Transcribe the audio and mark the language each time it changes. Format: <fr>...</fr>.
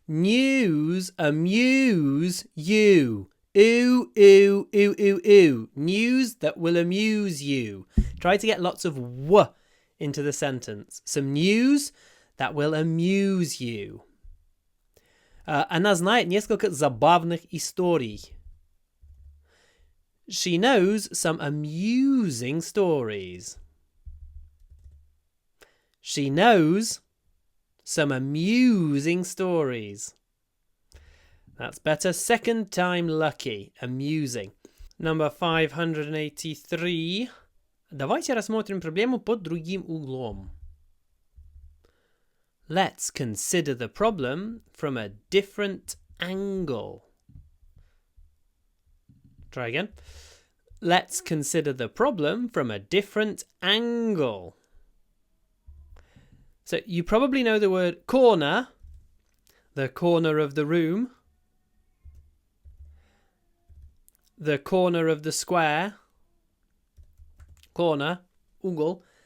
<en>News amuse you. Ooh, ooh, ooh, ooh, ooh. News that will amuse you. Try to get lots of w into the sentence. Some news that will amuse you.</en> <ru>Она знает несколько забавных историй.</ru> <en>She knows some amusing stories. She knows some amusing stories. That's better. Second time lucky. Amusing. Number 583.</en> <ru>Давайте рассмотрим проблему под другим углом.</ru> <en>Let's consider the problem from a different angle. Try again. Let's consider the problem from a different angle. So you probably know the word corner, the corner of the room, the corner of the square, corner, ugle.</en>